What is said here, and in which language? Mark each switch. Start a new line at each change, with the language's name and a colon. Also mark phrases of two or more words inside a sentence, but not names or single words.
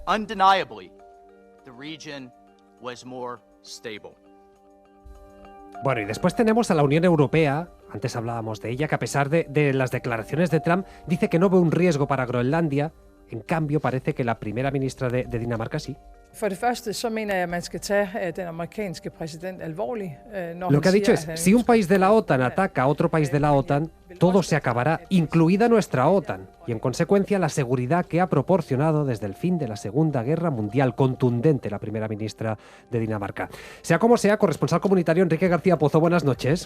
Spanish: Bueno, y después tenemos a la Unión Europea, antes hablábamos de ella, que a pesar de las declaraciones de Trump, dice que no ve un riesgo para Groenlandia. En cambio, parece que la primera ministra de Dinamarca sí.
Danish: For det første, så mener jeg, at man skal tage den amerikanske præsident alvorligt, når
Spanish: Lo que ha dicho es,
Danish: han
Spanish: si un país de la OTAN ataca a otro país de la OTAN, todo se acabará, incluida nuestra OTAN, y en consecuencia la seguridad que ha proporcionado desde el fin de la Segunda Guerra Mundial. Contundente la primera ministra de Dinamarca. Sea como sea, corresponsal comunitario Enrique García Pozo, buenas noches.